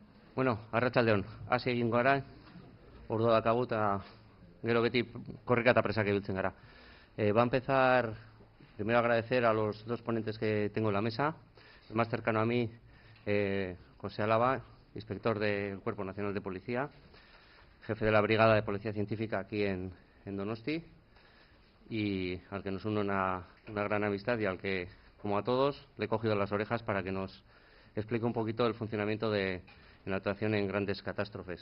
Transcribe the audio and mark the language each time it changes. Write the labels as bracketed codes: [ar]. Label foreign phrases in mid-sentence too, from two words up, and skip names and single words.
[eu] Bueno, arratsaldeon, hasi egin gara, ordua dakagu eta gero beti korrika eta presak ibiltzen gara. [es] Va a empezar, primero agradecer a los dos ponentes que tengo en la mesa. El más cercano a mí, José Álava, inspector del Cuerpo Nacional de Policía, jefe de la Brigada de Policía Científica aquí en Donosti, y al que nos une una gran amistad y al que, como a todos, le he cogido las orejas para que nos explique un poquito el funcionamiento de la actuación en grandes catástrofes.